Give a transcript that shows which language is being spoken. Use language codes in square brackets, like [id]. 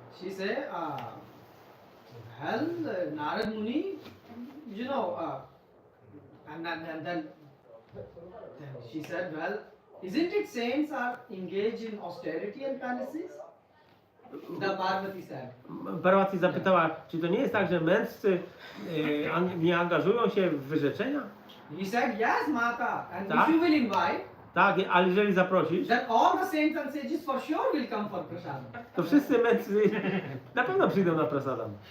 [en] she said, well, Narad Muni, you know, then she said, well, isn't it saints are engaged in austerity and penances? The Parvati said. [pl] Parvati zapytała, czy to nie jest tak, że mędrcy nie angażują się w wyrzeczenia? [en] He said, yes, Mata, and [pl] Tak? [en] if you will invite, [pl] Tak, ale jeżeli zaprosisz, [en] then all the saints and sages for sure will come for prasadam. [pl] to wszyscy mędrcy na pewno przyjdą na prasadam.